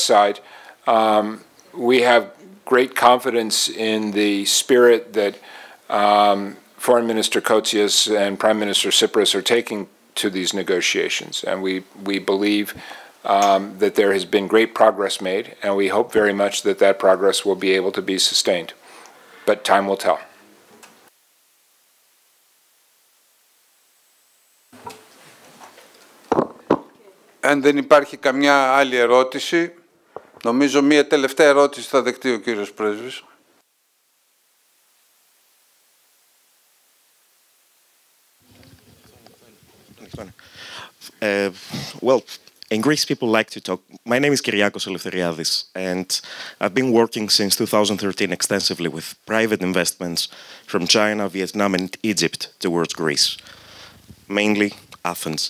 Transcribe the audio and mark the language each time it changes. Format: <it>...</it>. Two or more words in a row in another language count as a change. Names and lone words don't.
<en>side, we have great confidence in the spirit that Foreign Minister Kotzias and Prime Minister Tsipras are taking to these negotiations. And we believe that there has been great progress made, and we hope very much that that progress will be able to be sustained. But time will tell.</en> <el>Αν δεν υπάρχει καμιά άλλη ερώτηση, νομίζω μία τελευταία ερώτηση θα δεχτεί ο κύριος Πρέσβης.</el> <en>Well, in Greece, people like to talk. My name is Kyriakos Eleftheriadis, and I've been working since 2013 extensively with private investments from China, Vietnam, and Egypt towards Greece, mainly Athens.</en>